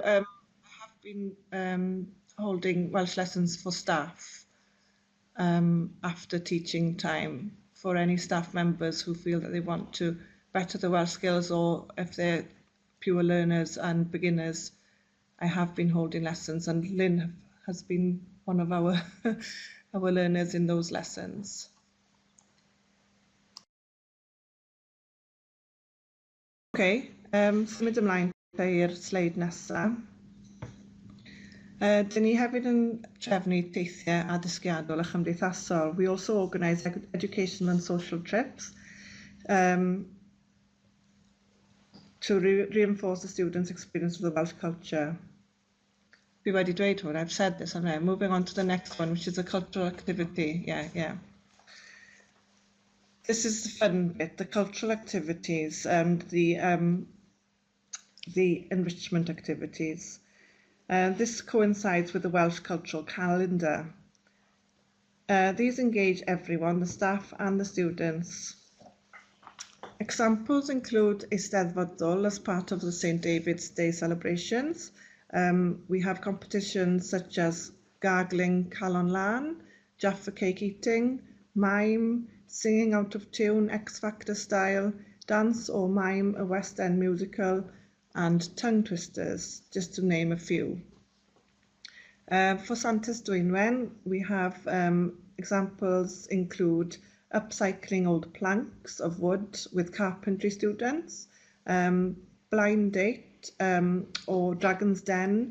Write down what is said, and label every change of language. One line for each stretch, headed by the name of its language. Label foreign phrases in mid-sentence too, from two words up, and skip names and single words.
English: I have been holding Welsh lessons for staff after teaching time for any staff members who feel that they want to better their Welsh skills, or if they're pure learners and beginners. I have been holding lessons, and Lynn has been one of our our learners in those lessons.
Welsh: Okay, symud ymlaen i'r sleid nesaf. Dyn ni hefyd yn trefnu teithiau addysgiadol a chymdeithasol.
English: We also organise educational and social trips to reinforce the students' experience of the Welsh culture.
Welsh: Fi wedi dweud hwn,
English: I've said this, haven't I? Moving on to the next one, which is a cultural activity. Yeah. This is the fun bit, the cultural activities and the enrichment activities. This coincides with the Welsh cultural calendar. These engage everyone, the staff and the students. Examples include Eisteddfodol as part of the St David's Day celebrations. We have competitions such as gargling calon lan, Jaffa cake eating, mime, singing out of tune, X Factor style, dance or mime, a West End musical, and tongue twisters, just to name a few. For Santes Dwynwen, we have examples include upcycling old planks of wood with carpentry students, blind date or Dragon's Den.